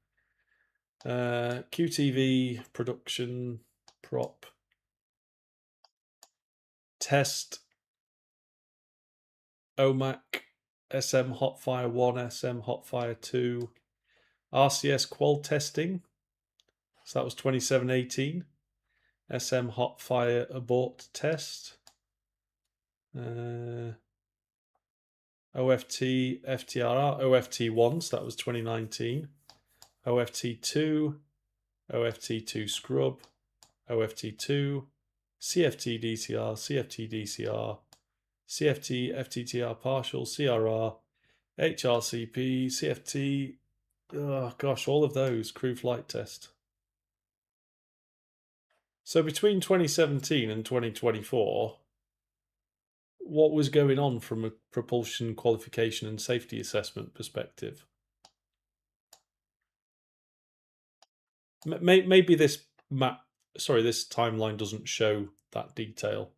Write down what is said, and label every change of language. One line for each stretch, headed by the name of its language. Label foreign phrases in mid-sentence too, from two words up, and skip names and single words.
English: QTV, production, prop, test, OMAC, SM Hotfire 1, SM Hotfire 2, RCS qual testing. So that was 2718. SM Hotfire abort test. OFT, FTRR, OFT1, so that was 2019. OFT2, OFT2 scrub, OFT2, CFT DCR, CFT DCR, CFT FTTR partial, CRR, HRCP, CFT, oh gosh, all of those, crew flight test. So between 2017 and 2024, what was going on from a propulsion qualification and safety assessment perspective? Maybe this timeline doesn't show that detail.